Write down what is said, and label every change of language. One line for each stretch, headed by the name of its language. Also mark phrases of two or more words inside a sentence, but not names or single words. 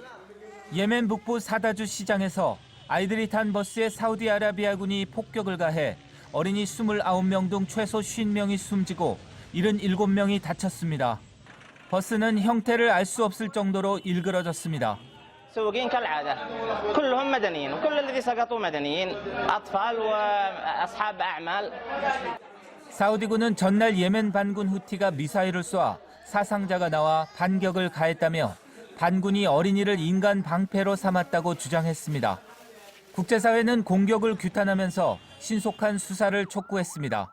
Korean: 예멘 북부 사다주 시장에서 아이들이 탄 버스에 사우디아라비아군이 폭격을 가해 어린이 29명 등 최소 50명이 숨지고 77명이 다쳤습니다. 버스는 형태를 알 수 없을 정도로 일그러졌습니다.
Arabic: سواقين كالعادة كلهم مدنيين وكل الذي سقطوا مدنيين أطفال وأصحاب أعمال.
Korean: 사우디군은 전날 예멘 반군 후티가 미사일을 쏴 사상자가 나와 반격을 가했다며 반군이 어린이를 인간 방패로 삼았다고 주장했습니다. 국제사회는 공격을 규탄하면서 신속한 수사를 촉구했습니다.